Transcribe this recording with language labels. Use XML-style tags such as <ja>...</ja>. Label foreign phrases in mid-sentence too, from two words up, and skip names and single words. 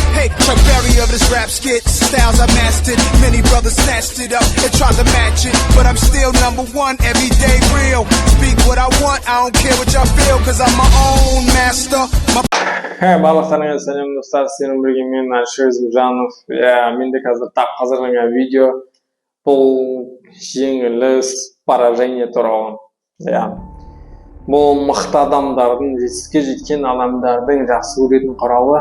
<en>Chuck Berry of this rap skit. Styles I mastered, many brothers snatched it up and tried to match it, but I'm still number one, everyday real. Speak what I want, I don't care what y'all feel, cause I'm my own master.</en> <kk>Барлықтарыңа сәлем достар, сенің бірге мен Альшер Өзімжанов. Менде қазір тап қазірленген видео бұл жеңіліс, поражение туралы. Бұл мықты адамдардың, жетістікке жеткен адамдардың жақсы көретін құралы.</kk>